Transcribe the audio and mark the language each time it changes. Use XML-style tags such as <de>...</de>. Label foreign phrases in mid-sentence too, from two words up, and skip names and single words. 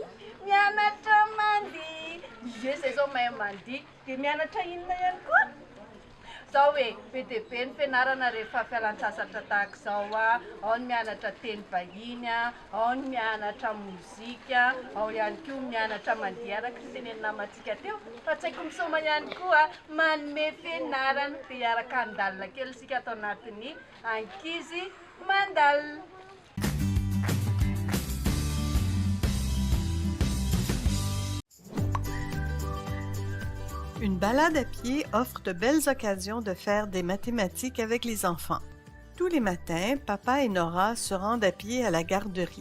<mg>mianatra mandihy ie zay zao mahay mandihy dia mianatra inona ihany koa zao hoe be dia be ny fianarana rehefa fialan-tsasatra tahaka izao ao ny mianatra teny vahiny ao ny mianatra mozika ao ihany koa mianatra mandihy araka ny teneny namantsika teo fa Tsaiky Misoma ihany koa manome fianarana dia araka andalina kely isika atao anatin'ny ankizy mandalina.</mg> <fr>Une balade à pied offre de belles occasions de faire des mathématiques avec les enfants. Tous les matins, papa et Nora se rendent à pied à la garderie.</fr>